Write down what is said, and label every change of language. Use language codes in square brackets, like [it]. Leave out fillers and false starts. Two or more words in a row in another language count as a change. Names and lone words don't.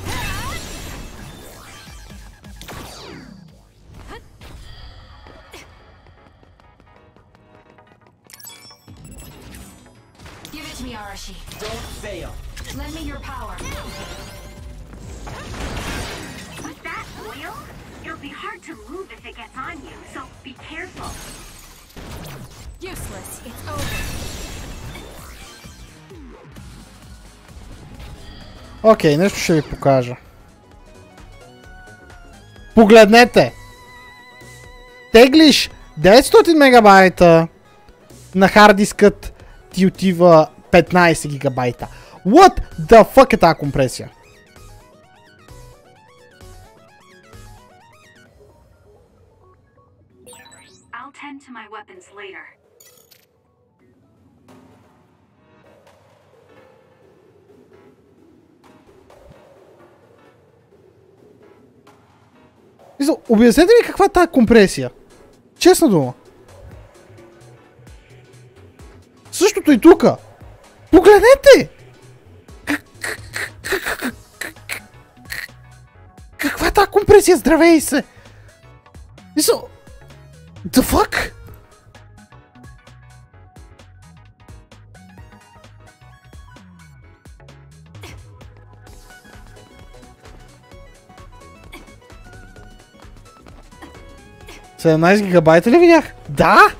[en] Give it to me, Arashi. Don't fail. Lend me your power. With that oil, it'll be hard to move if it gets on you, so be careful. Useless. It's over. [bg] Окей, нещо ще ви покажа. Погледнете! Теглиш 900 мегабайта на хард дискът ти отива 15 гигабайта. [en] What the fuck [bg] е тази компресия? [en] I'll tend to my weapons later. [bg] Обяснете ми каква е тази компресия? Честна дума. Същото и тука. Погледнете! Каква е тази компресия? Здравей се! [en] The fuck? [bg] $17 гигабайта ли видях? Да!